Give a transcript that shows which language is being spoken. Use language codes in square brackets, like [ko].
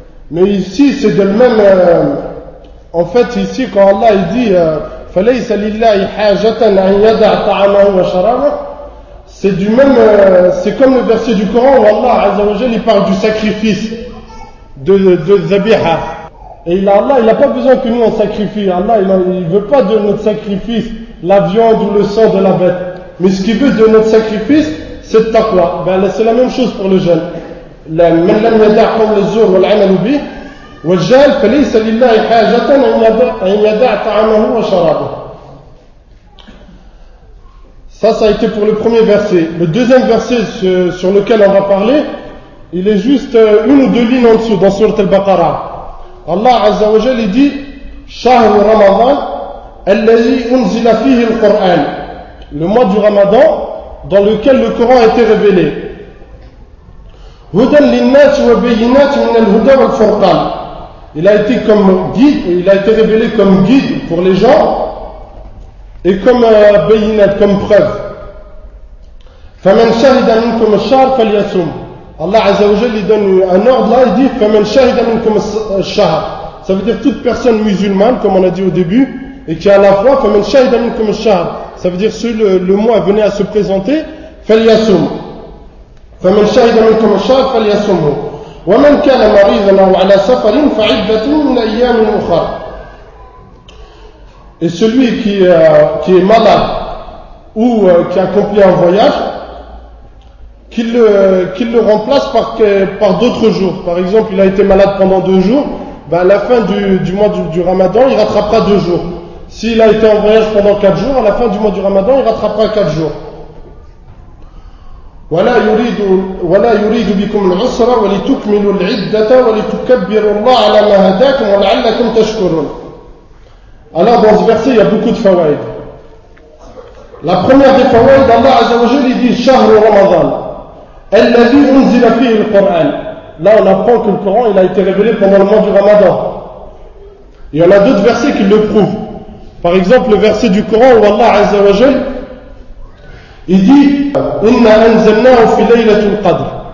[fr] Mais ici c'est de le même en fait ici quand Allah il dit [ar] فليس لله حاجة أن يدع طعامه وشرابه, [fr] c'est du même c'est comme le verset du Coran où Allah Azza wa Jal il parle du sacrifice de Zabiha. Et Allah il n'a pas besoin que nous on sacrifie. Allah il veut pas de notre sacrifice la viande ou le sang de la bête, mais ce qu'il veut de notre sacrifice c'est le taqwa. C'est la même chose pour le jeûne. [ar] من لم يدع قول الزور والعمل به والجهل فليس لله حاجة أن يدع طعامه وشرابه. [fr] Ça a été pour le premier verset. Le deuxième verset sur lequel on va parler, il est juste une ou deux lignes en dessous dans Sourate Al-Baqarah. Allah Azza wa Jalla dit [ar] شهر رمضان الذي أنزل فيه القرآن. [fr] Le mois du Ramadan dans lequel le Coran a été révélé. [ar] هدى للناس وبينات من الهدى والفرقان. [fr] Il a été comme guide, il a été révélé comme guide pour les gens et comme bayinat, comme preuve. [ar] فمن شهد منكم الشهر فليصم. [fr] Allah Azza wa Jalla il donne un ordre là, il dit [ar] فمن شهد منكم الشهر. [fr] Ça veut dire toute personne musulmane, comme on a dit au début, et qui a la foi. [ar] فمن شهد منكم الشهر. [fr] Ça veut dire si le mois venait à se présenter, [ar] فليصم. فمن شهد منكم الشهر فليصمه. ومن كان مريضا أو على سفر فعدة من أيام أخرى. [fr] Et celui qui est malade ou qui accomplit un voyage, qu'il le remplace par d'autres jours. Par exemple, il a été malade pendant 2 jours, à la fin du mois du Ramadan, il rattrapera 2 jours. S'il a été en voyage pendant 4 jours, à la fin du mois du Ramadan, il rattrapera 4 jours. [ar] ولا يريد بكم العسر ولتكملوا العدة ولتكبروا الله على ما هداكم ولعلكم تشكرون. [fr] Alors dans ce verset il y a beaucoup de fawaïd. La première des fawaïd, Allah Azza wa Jalla dit [ar] شهر رمضان الذي أنزل فيه القرآن. [fr] Là on apprend que le Coran il a été révélé pendant le mois du Ramadan. Il y en a d'autres versets qui le prouvent. Par exemple le verset du Coran où Allah Azza wa Jalla il dit [ar] Inna anzalnahu fi laylatul qadr.